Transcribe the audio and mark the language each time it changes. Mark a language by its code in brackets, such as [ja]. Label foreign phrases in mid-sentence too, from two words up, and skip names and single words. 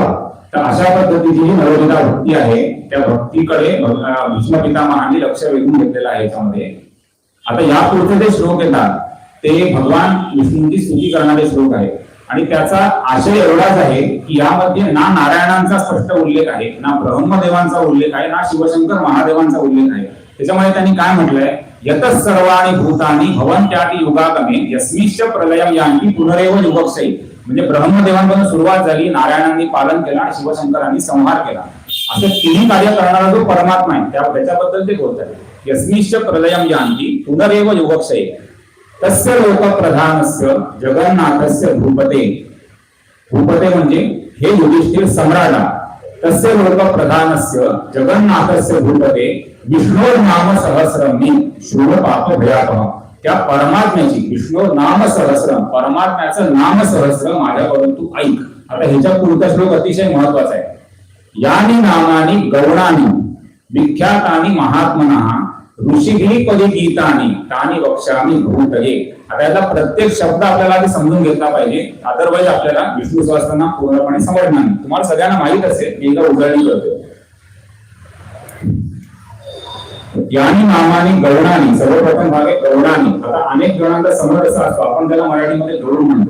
[mr] तर अशा पद्धतीची जी नवविधा भक्ती आहे त्या भक्तीकडे भीष्म पितामहांनी लक्ष वेधून घेतलेलं आहे याच्यामध्ये. आता या पुढचे जे श्लोक येतात ते भगवान विष्णूंची स्तुती करणारे श्लोक आहेत. आणि त्याचा आशय एवढाच आहे की यामध्ये ना नारायणांचा स्पष्ट उल्लेख आहे, ना ब्रह्मदेवांचा उल्लेख आहे, ना शिवशंकर महादेवांचा उल्लेख आहे. त्याच्यामुळे त्यांनी काय म्हटलंय, [sa] यतः सर्वाणि भूतानि भवन्त्याति युगागमे यस्मिश्च प्रलयं यान्ति पुनरेव युगक्षयी. [mr] म्हणजे ब्रह्मदेवांपासून सुरुवात झाली, नारायणांनी पालन केलं आणि शिवशंकरांनी संहार केला. असं तिन्ही कार्य करणारा जो परमात्मा आहे त्याबद्दल ते बोलत आहे. [sa] यस्मिश्च प्रलयं यान्ति पुनरेव युगक्षयी तस्य लोकप्रधानस्य जगन्नाथस्य भूपते. [mr] भूपते म्हणजे हे युधिष्ठिर सम्राटा. [sa] तस्य लोकप्रधानस्य जगन्नाथस्य भूपते विष्णोर नाम सहस्रमी शूळ पाप भयापह. [mr] त्या परमात्म्याची विष्णू नाम सहस्रम, परमात्म्याचं नाम सहस्र माझ्याकडून तू ऐक. आता ह्याच्या पुढचा श्लोक अतिशय महत्वाचा आहे. [sa] यानी नामानी गौणानी विख्यातानी महात्मनः ऋषिभिः पदी गीतानी तानी वक्ष्यामि भूतये. [mr] आता याचा प्रत्येक शब्द आपल्याला आधी समजून घेतला पाहिजे, अदरवाईज आपल्याला विष्णू सहस्रनाम पूर्णपणे समजणार नाही. तुम्हाला सगळ्यांना माहित असेल, मी एकदा उजळणी करतो. [sa] यानी नामानी गौणानी, [mr] सर्वप्रथम भाग आहे गौणानी. आता अनेक जणांचा समज असा असतो, आपण त्याला मराठीमध्ये गरुड म्हणतो.